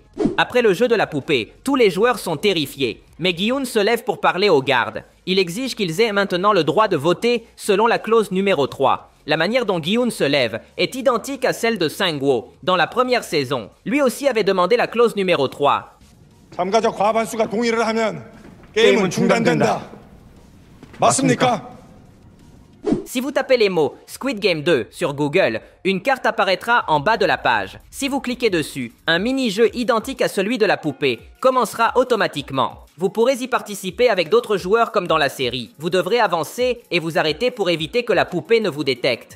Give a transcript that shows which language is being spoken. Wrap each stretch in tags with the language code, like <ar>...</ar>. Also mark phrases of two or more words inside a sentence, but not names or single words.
<fr>Après le jeu de la poupée, tous les joueurs sont terrifiés. Mais Gi-hun se lève pour parler aux gardes. Il exige qu'ils aient maintenant le droit de voter selon la clause numéro 3. La manière dont Gi-hun se lève est identique à celle de Sang-woo dans la première saison. Lui aussi avait demandé la clause numéro 3.</fr> <ko>참가자 과반수가 동의를 하면 게임은 중단된다. 맞습니까?</ko> <fr>Si vous tapez les mots Squid Game 2 sur Google, une carte apparaîtra en bas de la page. Si vous cliquez dessus, un mini-jeu identique à celui de la poupée commencera automatiquement. Vous pourrez y participer avec d'autres joueurs comme dans la série. Vous devrez avancer et vous arrêter pour éviter que la poupée ne vous détecte.</fr>